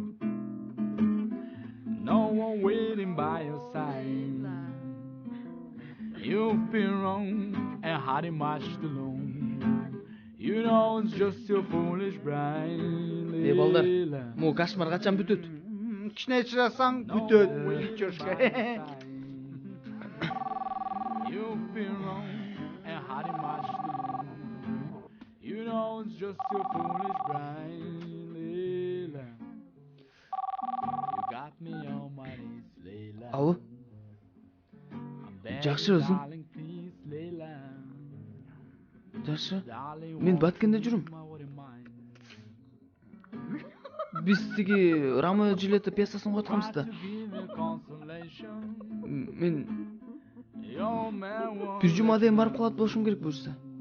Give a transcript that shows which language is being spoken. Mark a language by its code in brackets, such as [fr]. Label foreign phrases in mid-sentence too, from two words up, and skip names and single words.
[en] No one waiting by your side. You've been wrong and hiding much too long. You know it's just your foolish brain. [ky] Балдар, [ru] могу кошмар [ky] качан бүтөт? Кичине чырасаң бүтөт. [en] You've been wrong and hiding much too long. You know it's just your foolish brain, Leila. You got me on my knees, Leila. [ky] Алло. Жакшы өзүң? Жакшы. Мен Баткенде жүрүм. Биз тиги Ромео и Джульетта пьесасын котканбыз да. Мен бир жумадан барып калат болушум керек буюрса.